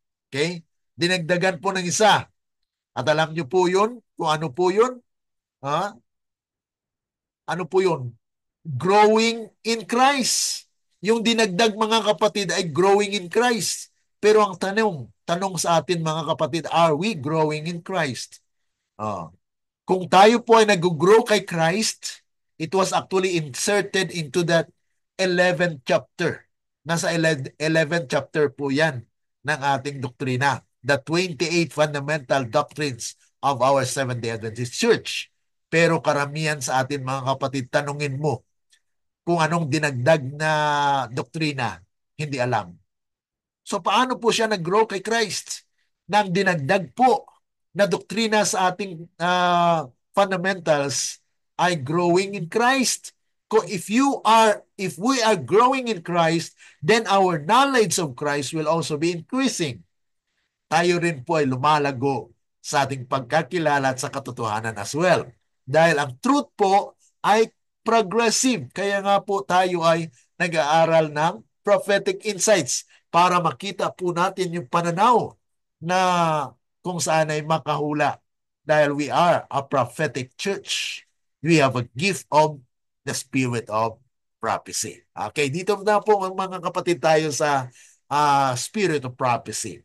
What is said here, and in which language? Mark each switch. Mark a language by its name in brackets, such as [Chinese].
[Filipino] Okay? Dinagdagan po ng isa. At alam niyo po yun, kung ano po yun? Ha? Ano po yun? [English] Growing in Christ. [Filipino] Yung dinagdag mga kapatid ay [English] growing in Christ. [Filipino] Pero ang tanong sa atin mga kapatid, [English] are we growing in Christ? [Filipino] Kung tayo po ay nag-grow kay Christ, [English] it was actually inserted into that 11th chapter. [Filipino] Nasa 11th chapter po yan ng ating doktrina. [English] The 28 fundamental doctrines of our Seventh-day Adventist Church. [Filipino] Pero karamihan sa atin mga kapatid, tanungin mo kung anong dinagdag na doktrina, hindi alam. So paano po siya nag-grow kay Christ? Nang dinagdag po na doktrina sa ating fundamentals ay [English] growing in Christ. If we are growing in Christ, then our knowledge of Christ will also be increasing. [Filipino] Tayo rin po ay lumalago sa ating pagkakilala at sa katotohanan [English] as well. [Filipino] Dahil ang truth po ay progressive. Kaya nga po tayo ay nag-aaral ng [English] prophetic insights [Filipino] para makita po natin yung pananaw na kung saan ay makahula. [English] Dahil we are a prophetic church. We have a gift of the spirit of prophecy. [Filipino] Okay, dito na po mga kapatid tayo sa spirit of prophecy.